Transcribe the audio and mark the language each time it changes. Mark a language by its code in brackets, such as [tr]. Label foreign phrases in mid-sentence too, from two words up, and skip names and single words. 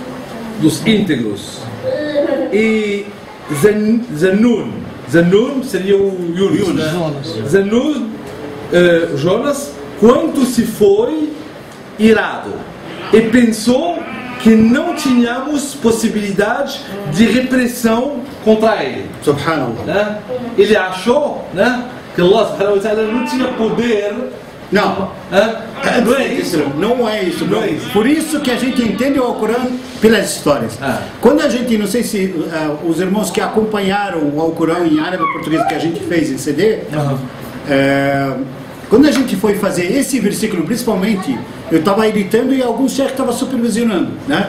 [pt] E Zannun seria o Yunus. Zannun, Jonas, quando se foi irado e pensou que não tínhamos possibilidade de repressão contra ele. Subhanallah. Né? Ele achou, né, que [ar] الله سبحانه وتعالى [pt] não tinha poder. Não. Não é isso. Não é isso. Por isso que a gente entende o Alcorão pelas histórias. Quando a gente, não sei se os irmãos que acompanharam o Alcorão em árabe e português que a gente fez em CD, quando a gente foi fazer esse versículo, principalmente, eu estava editando e alguns cheques estavam supervisionando, né?